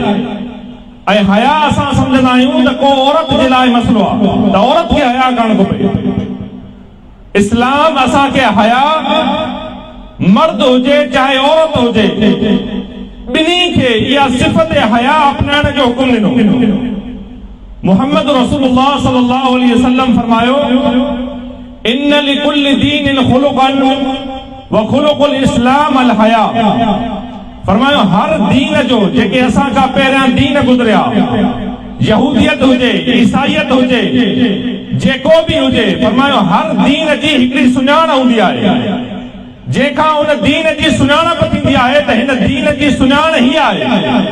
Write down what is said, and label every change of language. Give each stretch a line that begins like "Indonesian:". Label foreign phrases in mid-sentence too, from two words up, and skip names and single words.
Sindhi: ऐं हया असां सम्झंदा आहियूं त को औरत जे लाइ मसलो आहे, त औरत खे हया करणु खपे। इस्लाम असांखे हया मर्द हुजे चाहे औरत हुजे, ॿिन्ही खे इहा सिफ़त हया अपनाइण जो हुकुम ॾिनो।
Arabic: मुहम्मद रसूलुल्लाह صلى الله عليه وسلم फरमायो إن لكل دين خلقا وخلق الإسلام الحياء.
Sindhi: फरमायो हर दीन जो जेके असां खां पहिरियां दीन गुज़रिया, यहूदियत हुजे ईसाईयत हुजे जेको भी हुजे, फरमायो हर दीन जी हिकिड़ी सुञाण हूंदी आहे। जेका उन दीन जी सुञाणप थींदी आहे त हिन दीन जी सुञाण ही आहे।